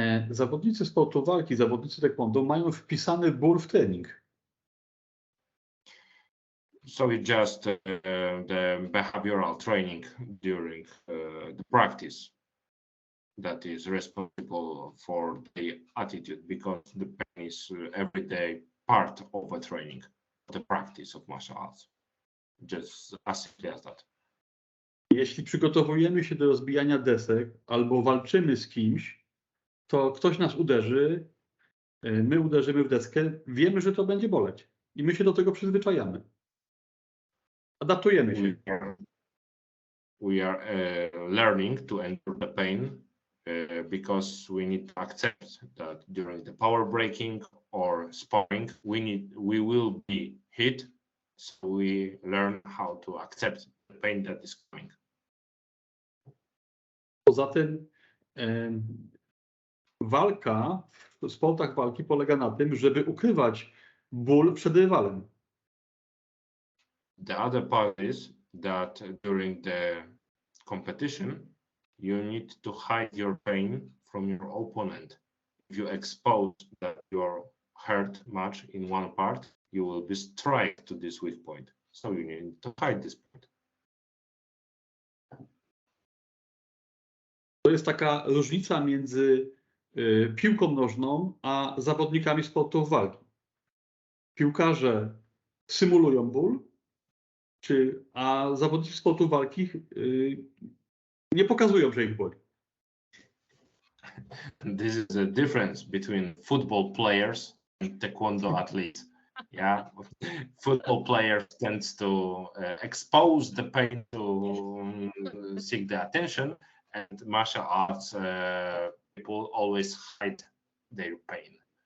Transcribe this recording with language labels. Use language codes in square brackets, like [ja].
[pl] Zawodnicy sportu walki, zawodnicy taekwondo mają wpisany ból w trening. [en] So it's just the behavioral training during the practice that is responsible for the attitude, because the pain is everyday part of a training, the practice of martial arts. Just as simple as that. [pl] Jeśli przygotowujemy się do rozbijania desek albo walczymy z kimś, to ktoś nas uderzy, my uderzymy w deskę, wiemy, że to będzie boleć i my się do tego przyzwyczajamy. Adaptujemy się. [en] We are learning to endure the pain because we need to accept that during the power breaking or sparring we will be hit, so we learn how to accept the pain that is coming. [pl] Poza tym walka w sportach walki polega na tym, żeby ukrywać ból przed rywalem. [en] The other part is that during the competition, you need to hide your pain from your opponent. If you expose that you're hurt much in one part, you will be strike to this weak point. So you need to hide this point. [pl] To jest taka różnica między piłką nożną a zawodnikami sportów walki. Piłkarze symulują ból, a zawodnicy sportów walki nie pokazują, że ich boli. [en] This is the difference between football players and taekwondo athletes. Yeah, football players tends to expose the pain to seek the attention, and martial arts people always hide their pain.